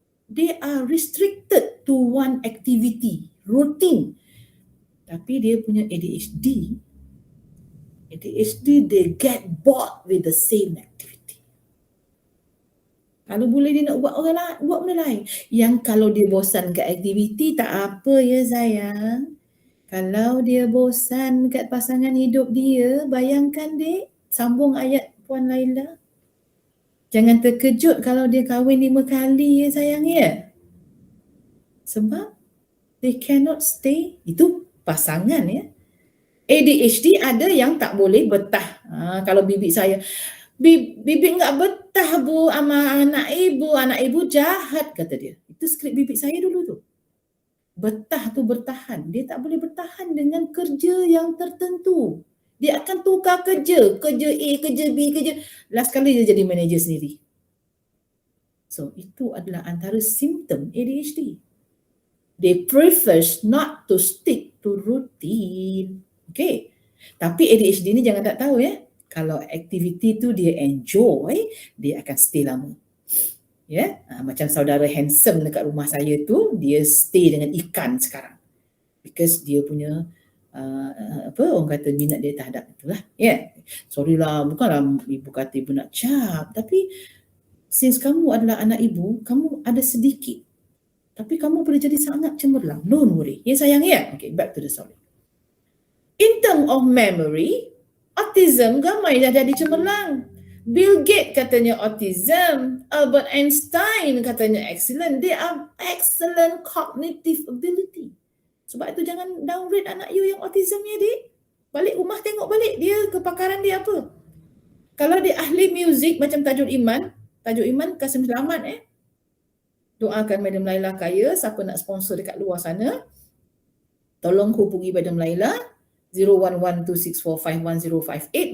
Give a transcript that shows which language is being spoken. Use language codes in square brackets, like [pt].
[en] They are restricted to one activity, routine. [ms] Tapi dia punya [en] ADHD, they get bored with the same activity. [ms] Kalau boleh dia nak buat buat benda lain. Yang kalau dia bosan kat aktiviti, tak apa ya sayang. Kalau dia bosan kat pasangan hidup dia, bayangkan dek, sambung ayat Puan Laila. Jangan terkejut kalau dia kahwin 5 kali ya sayang ya. Sebab [en] they cannot stay, [ms] itu pasangan ya. ADHD ada yang tak boleh betah. Kalau bibik saya, [id] bibik enggak betah bu sama anak ibu jahat [ms] kata dia. Itu skrip bibik saya dulu tu. Betah tu bertahan. Dia tak boleh bertahan dengan kerja yang tertentu. Dia akan tukar kerja A, kerja B, last kali dia jadi manager sendiri. So itu adalah antara simptom ADHD. [en] They prefer not to stick to routine. [ms] Okay. Tapi ADHD ni jangan tak tahu ya. Kalau aktiviti tu dia enjoy, dia akan stay lama. Macam saudara handsome dekat rumah saya tu, dia stay dengan ikan sekarang because dia punya orang kata minat dia terhadap itulah. Sorry lah, bukanlah ibu kata ibu nak cap, tapi since kamu adalah anak ibu, kamu ada sedikit, tapi kamu boleh jadi sangat cemerlang. [en] Don't worry. Sayang Okay, back to the story. In terms of memory, [ms] autism gamai dah jadi cemerlang. Bill Gates katanya autism, Albert Einstein katanya excellent. [en] They are excellent cognitive ability. [ms] Sebab itu jangan downgrade anak you yang autism ni, adik. Balik rumah tengok balik dia kepakaran dia apa. Kalau dia ahli muzik macam Tajul Iman kasih selamat doakan Madam Laila kaya. Siapa nak sponsor dekat luar sana, tolong hubungi Madam Laila 0112645158.